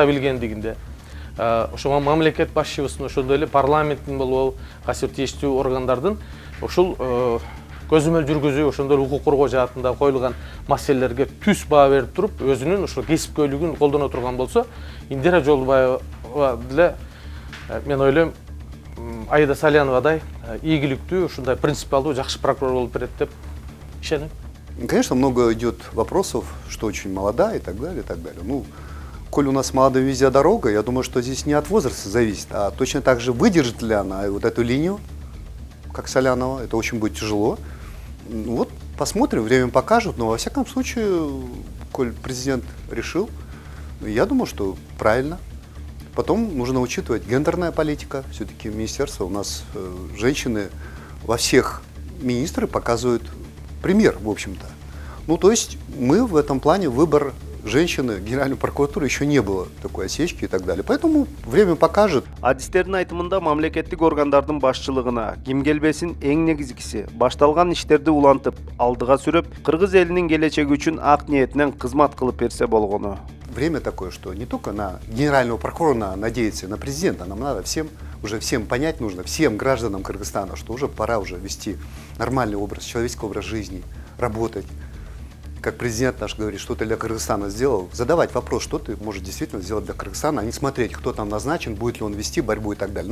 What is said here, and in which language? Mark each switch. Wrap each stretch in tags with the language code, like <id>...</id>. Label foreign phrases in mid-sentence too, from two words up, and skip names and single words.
<ky>билгендигинде, ошол мамлекет башчыбыздын ошондой эле парламенттин болобу, кайсы тийиштүү органдардын ошол көзөмөл жүргүзүү, ошондой укук коргоо жаатында коюлган маселелерге түз баа берип туруп, өзүнүн ошол кесипкөйлүгүн колдоно турган болсо, Индира Жолдубаева деле мен ойлойм, Аида Саляновадай ийгиликтүү, ушундай принципиалдуу, жакшы прокурор болуп берет деп ишенем.</ky> <ru>Конечно, много идет вопросов, что очень молода и так далее, и так далее. Ну, коль у нас молодая везде дорога, я думаю, что здесь не от возраста зависит, а точно так же выдержит ли она вот эту линию, как Салянова, это очень будет тяжело. Вот посмотрим, время покажет, но во всяком случае, коль президент решил, я думаю, что правильно. Потом нужно учитывать гендерная политика, все-таки министерство, у нас женщины во всех министры показывают пример, в общем-то. Ну, то есть мы в этом плане выбор женщины, Генеральной прокуратуры еще не было такой осечки и так далее. Поэтому время покажет.</ru> <ky>Адистердин айтымында мамлекеттик органдардын башчылыгына ким келбесин эң негизгиси башталган иштерди улантып, алдыга сүрөп, кыргыз элинин келечеги үчүн ак ниетинен кызмат кылып берсе болгону.</ky> <ru>Время такое, что не только на генерального прокурора надеяться, на президента, нам надо всем понять нужно, всем гражданам Кыргызстана, что уже пора уже вести нормальный образ, человеческий образ жизни, работать. Как президент наш говорит, что ты для Кыргызстана сделал, задавать вопрос, что ты можешь действительно сделать для Кыргызстана, а не смотреть, кто там назначен, будет ли он вести борьбу и так далее.</ru>